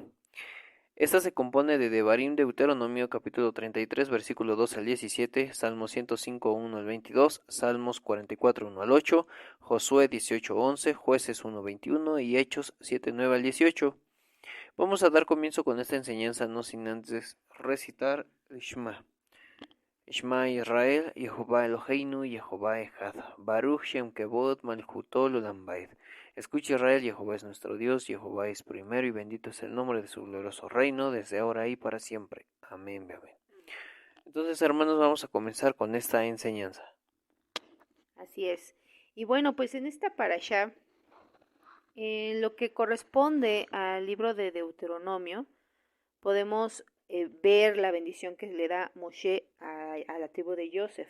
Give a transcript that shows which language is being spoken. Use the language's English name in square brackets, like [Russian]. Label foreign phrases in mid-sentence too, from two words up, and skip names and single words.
[Spanish] Esta se compone de Devarim, Deuteronomio capítulo 33, versículo 2 al 17, Salmos 105, 1 al 22, Salmos 44, 1 al 8, Josué 18, 11, Jueces 1, 21 y Hechos 7, 9 al 18. Vamos a dar comienzo con esta enseñanza, no sin antes recitar el Shema. [Hebrew] שמע ישראל יהוה אלוהינו יהוה אחד ברוך שם כבוד מלכותו עולם ועד. [Spanish] Escucha Israel, Jehová es nuestro Dios, Jehová es primero y bendito es el nombre de su glorioso reino, desde ahora y para siempre. Amén, amén. Entonces, hermanos, vamos a comenzar con esta enseñanza. Así es. Y bueno, pues en esta parashá, en lo que corresponde al libro de Deuteronomio, podemos ver la bendición que le da Moshe a la tribu de Joseph.